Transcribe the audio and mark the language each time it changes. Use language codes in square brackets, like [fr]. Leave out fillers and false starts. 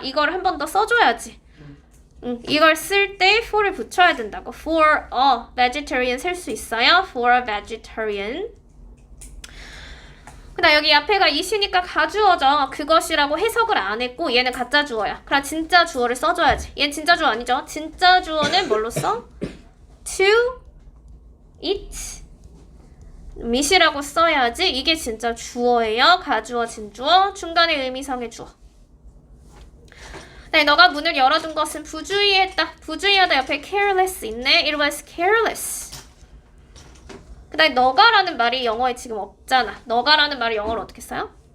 [ko] 이걸 한 번 더 써줘야지. 이걸 쓸 때 for를 붙여야 된다고. [en] For a vegetarian 쓸 수 있어요. For a vegetarian. [ko] 그다음 여기 앞에가 이시니까 가주어죠. 그것이라고 해석을 안 했고 얘는 가짜 주어야. 그럼 진짜 주어를 써줘야지. 얘는 진짜 주어 아니죠? 진짜 주어는 뭘로 써? [en] To eat meat [ko] 이라고 써야지. 이게 진짜 주어예요. 가주어, 진주어, 중간에 의미상의 주어. 네, 너가 문을 열어둔 것은 부주의했다. 부주의하다 옆에 careless 있네. [en] It was careless. [ko] 그 다음에 너가라는 말이 영어에 지금 없잖아. 너가라는 말이 영어로 어떻게 써요?